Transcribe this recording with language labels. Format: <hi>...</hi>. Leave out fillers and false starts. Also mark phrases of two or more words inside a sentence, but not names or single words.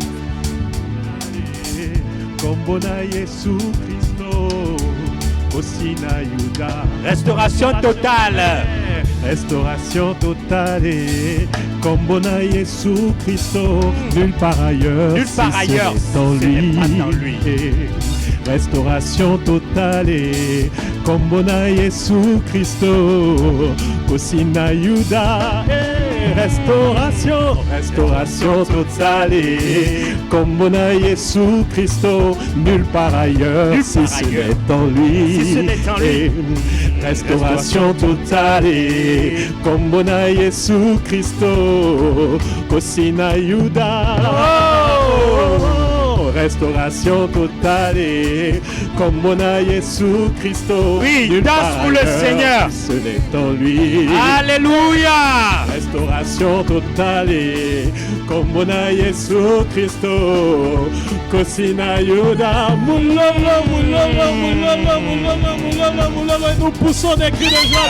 <fr>Restauration totale. Restauration totale,</fr> <ln>Kombona Yesu Christo,</ln> <fr>nulle part ailleurs, nulle part ailleurs, ce n'est pas dans lui. Restauration totale,</fr> <ln>Kombona Yesu Christo, Kosina Yuda.</ln> <fr>Restauration totale,</fr> <ln>Kombona Yesu Christo,</ln> <fr>nulle part ailleurs, si ce n'est en lui. Restauration totale,</fr> <ln>Kombona Yesu Christo, Kosina Yuda.</ln> <fr>Restauration totale,</fr> <ln>Kombona Yesu Christo.</ln> <fr>Oui, danse pour le Seigneur. Ce n'est en lui. Alléluia. Restauration totale,</fr> <ln>Kombona Yesu Christo, Kosina Yuda.</ln> <fr>Nous poussons des cris de joie.</fr>